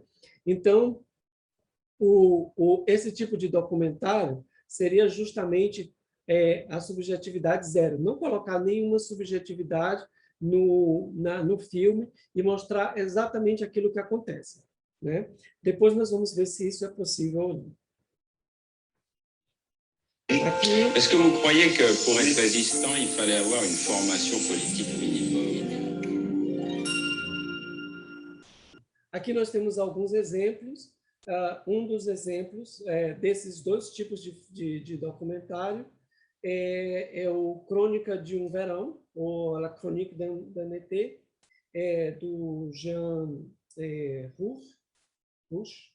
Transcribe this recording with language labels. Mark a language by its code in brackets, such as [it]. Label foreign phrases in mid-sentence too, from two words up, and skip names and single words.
[pt] Então, esse tipo de documentário seria justamente a subjetividade zero. Não colocar nenhuma subjetividade no filme e mostrar exatamente aquilo que acontece, né? Depois nós vamos ver se isso é possível ou não. [fr] Est-ce que vous croyez que pour être résistant, il fallait avoir une formation politique minimum? [pt] Aqui nós temos alguns exemplos. Um dos exemplos desses dois tipos de documentário é o Crônica de um Verão, ou La Chronique d'un été, do Jean Rouch.